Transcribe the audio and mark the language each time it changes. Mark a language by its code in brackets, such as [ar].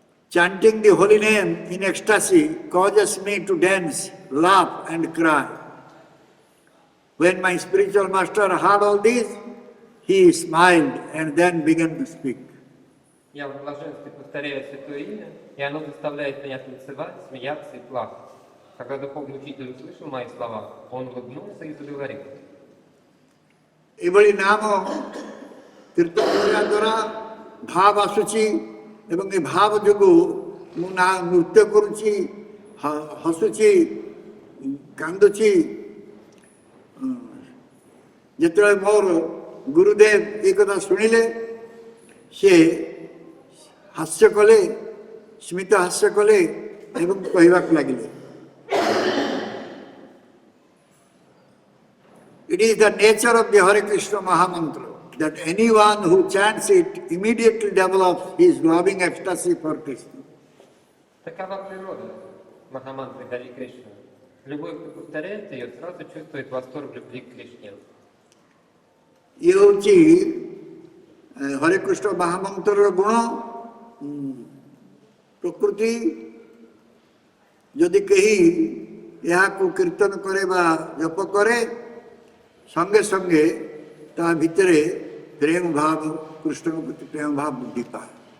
[en] Chanting the holy name in ecstasy causes me to dance, laugh and cry. When my spiritual master heard all this, he smiled and then began to speak. [ru] Я в блаженстве повторяю святое имя, и оно заставляет меня танцевать, смеяться и плакать. Когда духовный учитель услышал мои слова, он улыбнулся и заговорил. [or] ଏଭଳି ନାମ କୀର୍ତ୍ତନ କରିବା ଦ୍ୱାରା ଭାବ ଆସୁଛି ଏବଂ ଏ ଭାବ ଯୋଗୁଁ ମୁଁ ନା ନୃତ୍ୟ କରୁଛି, ହସୁଛି, କାନ୍ଦୁଛି। ଯେତେବେଳେ ମୋର ଗୁରୁଦେବ ଏ କଥା ଶୁଣିଲେ, ସେ ହାସ୍ୟ କଲେ, ସ୍ମିତ ହାସ୍ୟ କଲେ ଏବଂ କହିବାକୁ ଲାଗିଲେ, [en] it is the nature of the Hare Krishna Mahamantra that anyone who chants it immediately develops his loving ecstasy for Krishna. [ru] Такова природа махамантры Хари Кришна. Любой, кто повторяет ее, сразу чувствует восторг любви к Кришне. [or] ଇଏ ହେଉଛି ହରେ କୃଷ୍ଣ ମହାମନ୍ତ୍ରର ଗୁଣ ପ୍ରକୃତି। ଯଦି କେହି ଏହାକୁ କୀର୍ତ୍ତନ କରେ ବା ଜପ କରେ, ସଙ୍ଗେ ସଙ୍ଗେ ତା ଭିତରେ ପ୍ରେମ ଭାବ, କୃଷ୍ଣଙ୍କ ପ୍ରତି ପ୍ରେମ ଭାବ ବୃଦ୍ଧି ପାଏ।